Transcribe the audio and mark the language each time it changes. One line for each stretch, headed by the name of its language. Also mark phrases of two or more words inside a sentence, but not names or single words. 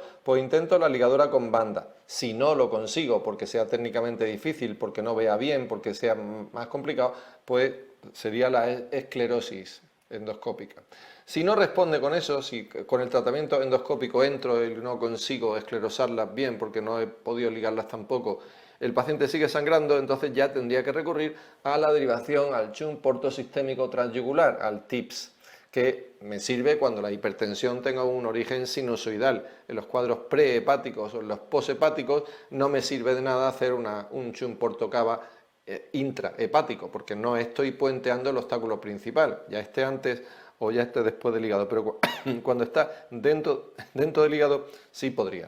Spanish: Pues intento la ligadura con banda. Si no lo consigo porque sea técnicamente difícil, porque no vea bien, porque sea más complicado, pues sería la esclerosis endoscópica. Si no responde con eso, si con el tratamiento endoscópico entro y no consigo esclerosarlas bien porque no he podido ligarlas tampoco, el paciente sigue sangrando, entonces ya tendría que recurrir a la derivación al shunt portosistémico transyugular, al TIPS, que me sirve cuando la hipertensión tenga un origen sinusoidal. En los cuadros prehepáticos o en los poshepáticos no me sirve de nada hacer un shunt portocava intrahepático, porque no estoy puenteando el obstáculo principal, ya esté antes o ya esté después del hígado, pero cuando está dentro del hígado sí podría.